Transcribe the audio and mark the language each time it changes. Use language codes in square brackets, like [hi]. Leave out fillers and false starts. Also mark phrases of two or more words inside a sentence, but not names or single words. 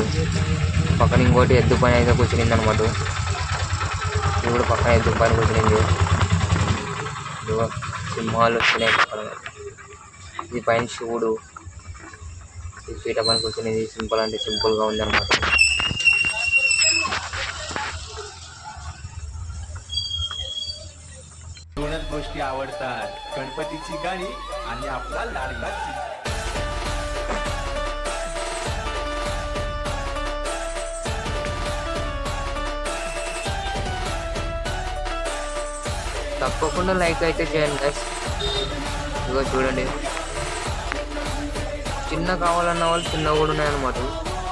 [te] పక్కన ఇంకోటి ఎద్దు పైన అయితే కూర్చునింది అనమాట. ఇది కూడా పక్కన ఎద్దు పైన కూర్చునింది. సింహాలు వచ్చినాయి పక్కన. ఇది పైన శివుడు, ఈ పీట పైన కూర్చునేది. సింపుల్ అంటే సింపుల్గా ఉందన్నమాట. [mr] दोनच गोष्टी आवडतात, गणपतीची गाणी आणि आपला लाडका. [te] తప్పకుండా లైక్ అయితే చేయండి గైస్. ఇదిగో చూడండి, చిన్న కావాలన్న వాళ్ళు చిన్న కూడా ఉన్నాయన్నమాట.